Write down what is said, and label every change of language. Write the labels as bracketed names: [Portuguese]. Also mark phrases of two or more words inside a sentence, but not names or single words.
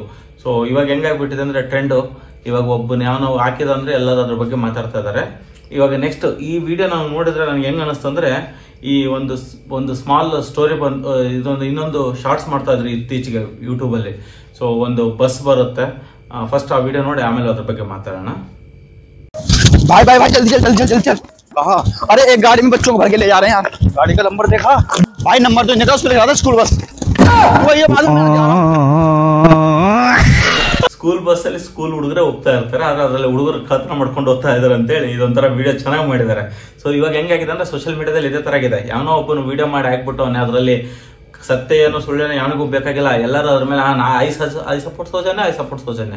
[Kannada] ಸೊ ಇವಾಗ ಹೆಂಗಾಗ್ಬಿಟ್ಟಿದೆ ಅಂದ್ರೆ ಟ್ರೆಂಡು, ಇವಾಗ ಒಬ್ಬನ ಯಾವನೋ ಹಾಕಿದಂದ್ರೆ ಎಲ್ಲರೂ ಅದ್ರ ಬಗ್ಗೆ ಮಾತಾಡ್ತಾ ಇದಾರೆ. ಇವಾಗ ನೆಕ್ಸ್ಟ್ ಈ ವಿಡಿಯೋ ನಾವು ನೋಡಿದ್ರೆ ನನಗೆ ಹೆಂಗ್ ಅನಿಸ್ತು ಅಂದ್ರೆ, ಈ ಒಂದು [English] small story [Kannada] ಇನ್ನೊಂದು ಶಾರ್ಟ್ಸ್ ಮಾಡ್ತಾ ಇದ್ರಿ ಇತ್ತೀಚೆಗೆ ಯೂಟ್ಯೂಬ್ ಅಲ್ಲಿ. ಸೊ ಒಂದು ಬಸ್ ಬರುತ್ತೆ, ಫಸ್ಟ್ ಆ ವಿಡಿಯೋ ನೋಡಿ ಆಮೇಲೆ ಅದ್ರ ಬಗ್ಗೆ ಮಾತಾಡೋಣ. [Hindi] भाई जल्दी चल। कहा? अरे एक गाड़ी में बच्चों को भर के ले जा रहे हैं यार। गाड़ी का नंबर देखा भाई? नंबर तो नहीं था, उसको लगा [English] school bus. [Hindi] वही [English] school bus [Kannada] ಅಲ್ಲಿ ಸ್ಕೂಲ್ ಹುಡುಗರೆ ಹೋಗ್ತಾ ಇರ್ತಾರೆ, ಆದ್ರೆ ಅದರಲ್ಲಿ ಹುಡುಗರು ಕತ್ನ ಮಾಡ್ಕೊಂಡು ಹೋಗ್ತಾ ಇದಾರೆ ಅಂತೇಳಿ ಇದೊಂಥರ ವಿಡಿಯೋ ಚೆನ್ನಾಗಿ ಮಾಡಿದ್ದಾರೆ. ಸೊ ಇವಾಗ ಹೆಂಗಾಗಿದೆ ಅಂದ್ರೆ [English] social mediadalli [Kannada] ಇದೇ ತರ ಆಗಿದೆ. ಯಾವನೋ ಒಬ್ಬನು ವಿಡಿಯೋ ಮಾಡಿ ಹಾಕ್ಬಿಟ್ಟು ಅದರಲ್ಲಿ ಸತ್ಯ ಏನು ಸುಳ್ಳು ಯಾವನಿಗೂ ಬೇಕಾಗಿಲ್ಲ, ಎಲ್ಲರೂ ಅದ್ರ ಮೇಲೆ [English] I support [Kannada] ಸೌಜನ್ಯ.